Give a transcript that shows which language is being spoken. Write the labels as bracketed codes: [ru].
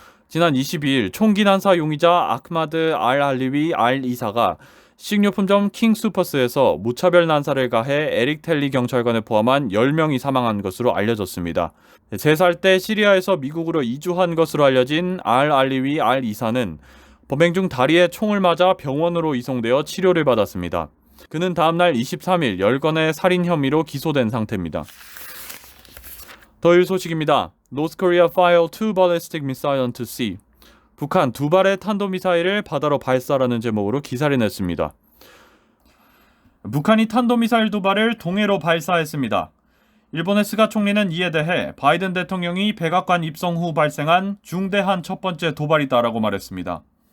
[ko] 지난 22일 총기 난사 용의자 아흐마드 알-알리위 알-이사가 식료품점 킹슈퍼스에서 무차별 난사를 가해 에릭 텔리 경찰관을 포함한 10명이 사망한 것으로 알려졌습니다. 3살 때 시리아에서 미국으로 이주한 것으로 알려진 알-알리위 알-이사는 범행 중 다리에 총을 맞아 병원으로 이송되어 치료를 받았습니다. 그는 다음날 23일 10건의 살인 혐의로 기소된 상태입니다. 더일 소식입니다. [en] North Korea fire two ballistic missile onto sea. [ko] 북한 두 발의 탄도미사일을 바다로 발사라는 제목으로 기사를 냈습니다. 북한이 탄도미사일 두 발을 동해로 발사했습니다. 일본의 스가 총리는 이에 대해 바이든 대통령이 백악관 입성 후 발생한 중대한 첫 번째 도발이다라고 말했습니다.